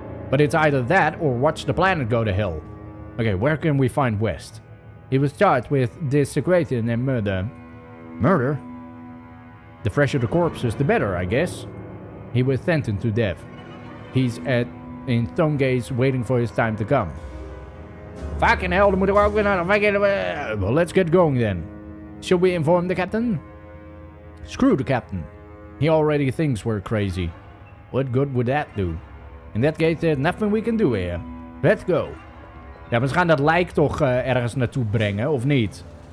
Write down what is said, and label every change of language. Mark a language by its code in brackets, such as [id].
[en] But it's either that or watch the planet go to hell. Okay, where can we find West? He was charged with desecration and murder. Murder? The fresher the corpses, the better, I guess. He was sentenced to death. He's in Stonegates waiting for his time to come. Fucking hell, [nl] dan moeten we ook weer naar... [en] Well, let's get going then. Should we inform the captain? Screw the captain. He already thinks we're crazy. What good would that do? In that case, there's nothing we can do here. Let's go. [nl] Ja, maar ze gaan dat lijk toch ergens naartoe brengen, of niet?